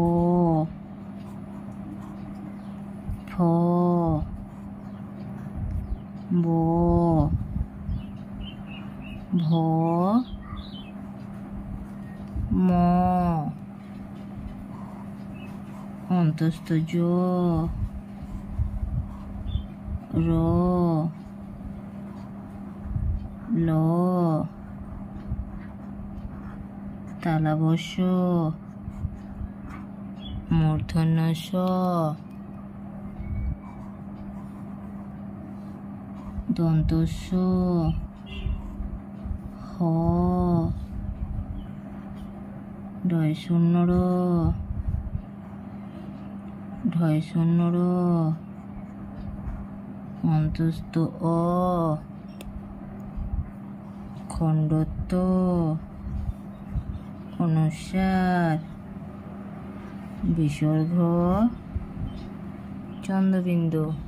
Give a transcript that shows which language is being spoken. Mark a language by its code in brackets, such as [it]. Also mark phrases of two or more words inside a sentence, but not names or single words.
[as] ফ, ব, ভ, ম, অন্তস্থ জ, র, ল, তালব্য শ, মূর্ধন্য ষ, দন্ত স, হ, ঢয় শূন্য র, ঢয় শূন্য র, অন্তস্থ অ, খণ্ডত্ব, অনুস্বার, বিসর্গ, চন্দ্রবিন্দু।